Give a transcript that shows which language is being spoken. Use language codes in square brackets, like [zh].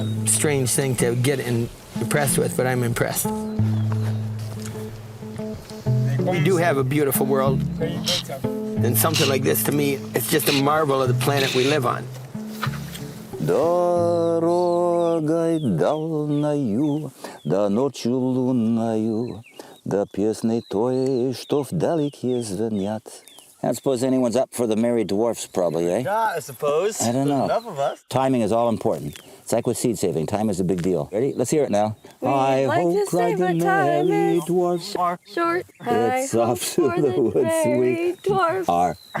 [en] Strange thing to get impressed with, but I'm impressed. We do have a beautiful world, and something like this, to me, it's just a marvel of the planet we live on. [ru] Дорогой дальною, да ночью лунною, да песней той, что вдалеке звенят. [en] I don't suppose anyone's up for the Merry Dwarfs, probably, eh? Yeah, I suppose. I don't know. Enough of us. Timing is all important. It's like with seed saving. Time is a big deal. Ready? Let's hear it now. I hope, cried the Merry Dwarfs. Short. It's off to the woods we are.